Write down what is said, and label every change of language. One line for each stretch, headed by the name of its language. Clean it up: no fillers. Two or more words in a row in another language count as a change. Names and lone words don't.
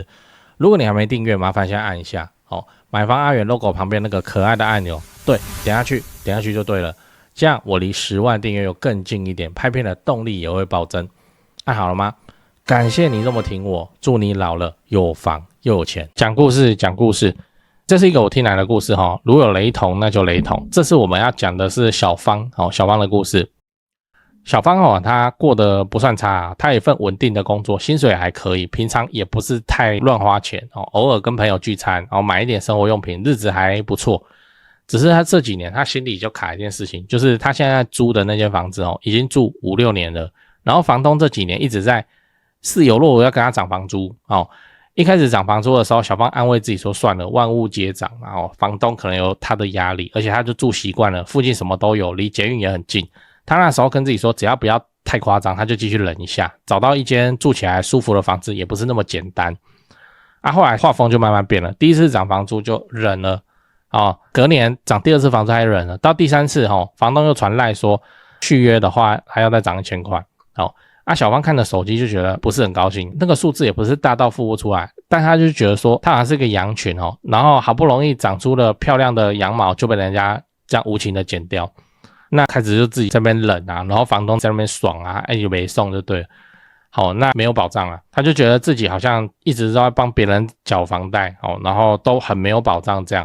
Chinese: 如果你還沒訂閱，麻煩先按一下買房阿元 logo 旁邊那個可愛的按鈕，對，點下去就對了。這樣我離10萬訂閱又更近一點，拍片的動力也會暴增。按好了嗎？感謝你這麼挺我，祝你老了有房又有錢。講故事，這是一個我聽來的故事如有雷同那就雷同。這次我們要講的是小芳小芳的故事。小芳她過得不算差她有一份穩定的工作，薪水還可以，平常也不是太亂花錢偶爾跟朋友聚餐買一點生活用品，日子還不錯。只是她這幾年她心裡就卡一件事情，就是她現在租的那間房子已經住5-6年了，然後房東這幾年一直在似有若無要跟她漲房租一開始漲房租的時候，小芳安慰自己說算了，萬物皆漲，然後房東可能有他的壓力，而且他就住習慣了，附近什麼都有，離捷運也很近。他那時候跟自己說，只要不要太誇張，他就繼續忍一下，找到一間住起來舒服的房子也不是那麼簡單。後來畫風就慢慢變了，第一次漲房租就忍了，隔年漲第二次房租還忍了，到第三次房東又傳賴說續約的話還要再漲1000塊。小芳看着手機就覺得不是很高興，那個數字也不是大到付不出來，但他就覺得說他好像是個羊群然後好不容易長出了漂亮的羊毛就被人家這樣無情的剪掉，那開始就自己在那邊忍啊，然後房東在那邊爽啊，就沒送就對了。好，那沒有保障啊，他就覺得自己好像一直都在幫別人繳房貸然後都很沒有保障這樣。